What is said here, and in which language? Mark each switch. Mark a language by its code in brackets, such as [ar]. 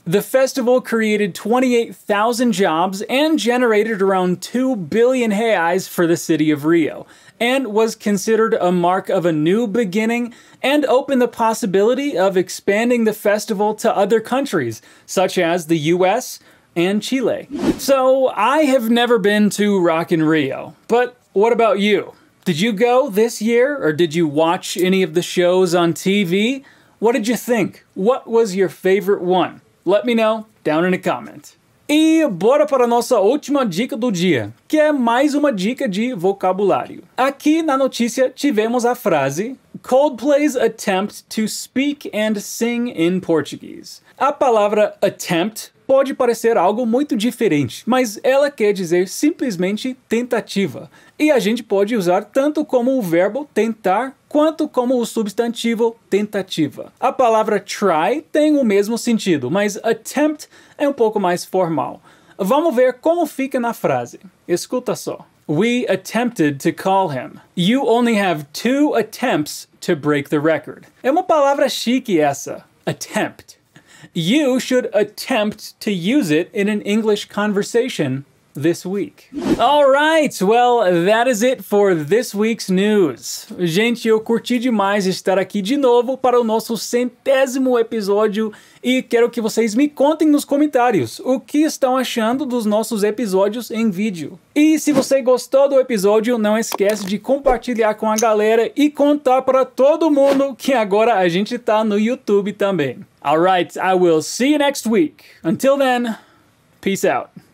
[en] The festival created 28,000 jobs and generated around 2 billion reais for the city of Rio, and was considered a mark of a new beginning and opened the possibility of expanding the festival to other countries, such as the US and Chile. So, I have never been to Rock in Rio, but what about you? Did you go this year, or did you watch any of the shows on TV? What did you think? What was your favorite one? Let me know down in a comment. [pt] E bora para a nossa última dica do dia, que é mais uma dica de vocabulário. Aqui na notícia tivemos a frase [en] Coldplay's attempt to speak and sing in Portuguese. [pt] A palavra attempt pode parecer algo muito diferente, mas ela quer dizer simplesmente tentativa. E a gente pode usar tanto como o verbo tentar, quanto como o substantivo tentativa. A palavra try tem o mesmo sentido, mas attempt é um pouco mais formal. Vamos ver como fica na frase. Escuta só. [en] We attempted to call him. You only have 2 attempts to break the record. [pt] É uma palavra chique essa. [en] Attempt. You should attempt to use it in an English conversation this week. Alright, well, that is it for this week's news. [pt] Gente, eu curti demais estar aqui de novo para o nosso 100º episódio e quero que vocês me contem nos comentários o que estão achando dos nossos episódios em vídeo. E se você gostou do episódio, não esquece de compartilhar com a galera e contar para todo mundo que agora a gente tá no YouTube também. [en] Alright, I will see you next week. Until then, peace out.